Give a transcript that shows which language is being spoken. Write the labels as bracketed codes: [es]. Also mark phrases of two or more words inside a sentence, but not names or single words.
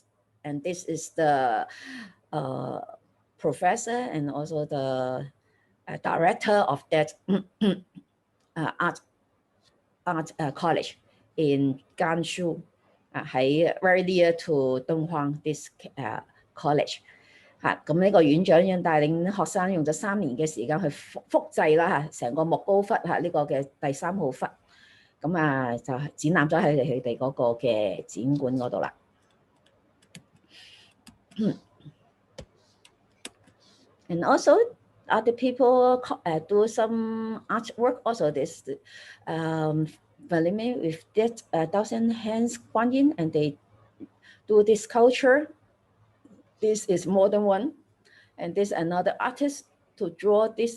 [en] And this is the professor and also the director of that art college in Gansu, very near to Dunhuang, this college. [yue] 咁呢個院長已經帶領學生用咗3年嘅時間去複製啦成個莫高窟呢個嘅第3號窟，咁就展覽咗喺佢哋嗰個嘅展館嗰度啦。 [en] And also other people do some artwork also. This Vladimir with that 1,000 hands Guanyin, and they do this sculpture. This is more than one, and this another artist to draw this.